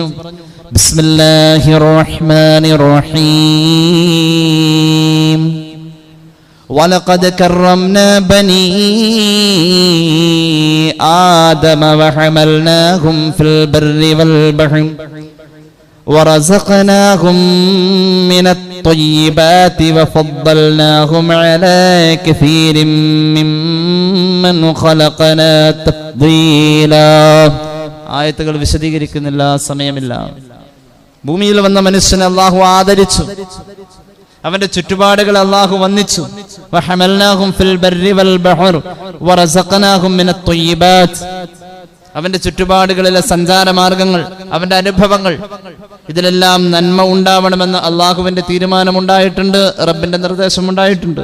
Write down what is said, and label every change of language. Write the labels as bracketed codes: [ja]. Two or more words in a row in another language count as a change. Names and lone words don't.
[ar] بسم الله الرحمن الرحيم. ولقد كرمنا بني آدم وحملناهم في البر والبحر ورزقناهم من الطيبات وفضلناهم على كثير ممن خلقنا تفضيلا. [ml] ആയത്തുകൾ വിശദീകരിക്കുന്നില്ല, സമയമില്ല. ഭൂമിയിൽ വന്ന മനുഷ്യനെ അല്ലാഹു ആദരിച്ചു, അവന്റെ ചുറ്റുപാടുകൾ അല്ലാഹു വന്ദിച്ചു. [ar] وحملناهم في البر والبحر ورزقناهم من الطيبات. [ml] അവന്റെ ചുറ്റുപാടുകളിലെ സഞ്ചാരമാർഗങ്ങൾ, അവന്റെ അനുഭവങ്ങൾ, ഇതിലെല്ലാം നന്മ ഉണ്ടാവണമെന്ന് അള്ളാഹുവിന്റെ തീരുമാനമുണ്ടായിട്ടുണ്ട്, റബ്ബിന്റെ നിർദ്ദേശമുണ്ടായിട്ടുണ്ട്.